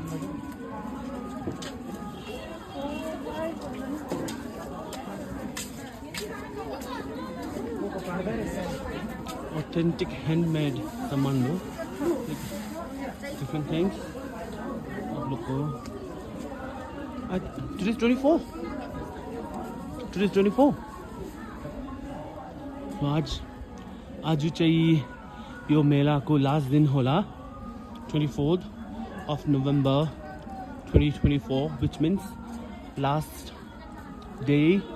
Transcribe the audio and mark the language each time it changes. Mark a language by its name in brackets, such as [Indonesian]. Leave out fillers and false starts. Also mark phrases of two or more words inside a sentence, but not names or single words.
[English] authentic handmade [Hindi] सामान लो, [English] different things [Hindi] आप लोग को। [English] today 24, today 24. [Hindi] तो आज चाहिए [Nepali] यो मेला को लास्ट दिन होला [English] 24th of November 2024, which means last day।